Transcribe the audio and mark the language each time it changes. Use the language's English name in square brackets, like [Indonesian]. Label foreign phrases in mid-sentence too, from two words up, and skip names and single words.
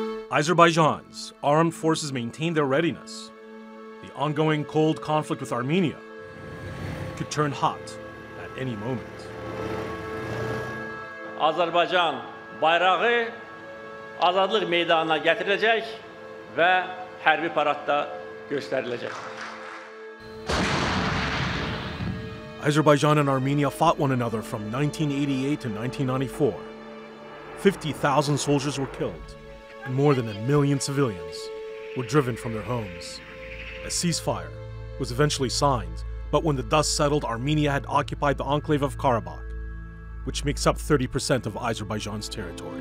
[English] Azerbaijan's armed forces maintain their readiness. The ongoing cold conflict with Armenia could turn hot at any moment. [Azerbaijani] Azərbaycan bayrağı azadlıq meydanına getiriləcək və hərbi paradda göstəriləcək. [English] Azerbaijan and Armenia fought one another from 1988 to 1994. 50,000 soldiers were killed, and more than 1 million civilians were driven from their homes. A ceasefire was eventually signed, but when the dust settled, Armenia had occupied the enclave of Karabakh, which makes up 30% of Azerbaijan's territory.